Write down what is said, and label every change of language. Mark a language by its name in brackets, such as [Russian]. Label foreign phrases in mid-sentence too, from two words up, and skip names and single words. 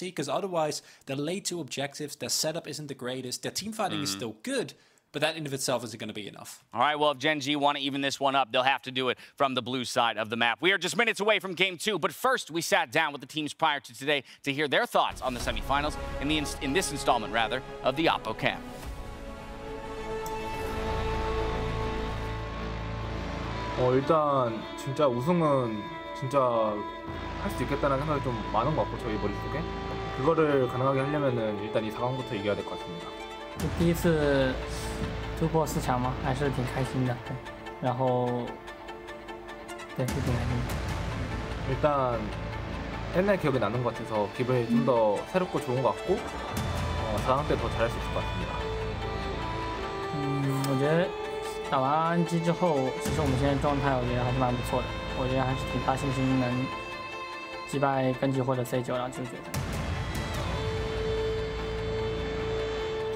[English] Because otherwise, their late 2 objectives, their setup isn't the greatest, their team fighting is still good, but that in of itself isn't going to be enough. All right, well, if Gen G want to even this one up, they'll have to do it from the blue side of the map. We are just minutes away from Game 2, but first we sat down with the teams prior to today to hear their thoughts on the semifinals in this installment, rather, of the Oppo Camp. [Korean] 일단 진짜 우승은 진짜 할 수 있겠다는 생각이 좀 많은 것 같고, 저희 머릿속에 그거를 가능하게 하려면은 일단 이 4강부터 이겨야 될 것 같습니다. [Chinese] 第一次突破4强嘛，还是挺开心的。对，然后对，是挺开心的。 [Korean] 일단 옛날 기억이 나는 것 같아서 기분이 좀 더 새롭고 좋은 것 같고 4강 때 더 잘할 수 있을 것 같습니다. [Chinese] 我觉得打完RNG之后，其实我们现在状态我觉得还是蛮不错的。我觉得还是挺大信心能击败根基或者 C9， 然后进入决赛。